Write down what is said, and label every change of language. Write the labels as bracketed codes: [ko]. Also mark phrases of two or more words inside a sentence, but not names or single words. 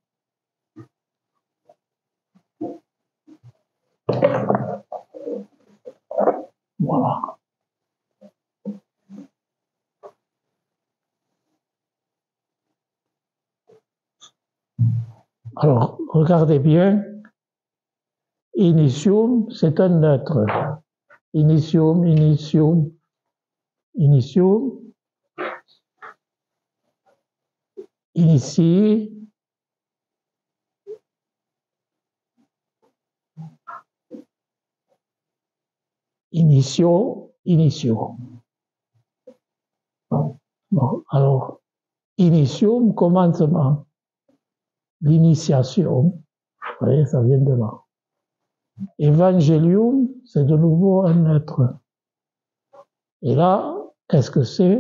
[fr] Voilà. Alors, regardez bien. Initium, c'est un neutre. [la] Initium, initium, initium. Initie. Initio, initio. [fr] Bon, alors, initium, commencement. L'initiation, vous voyez, ça vient de là. Evangelium, c'est de nouveau un neutre. Et là, qu'est-ce que c'est?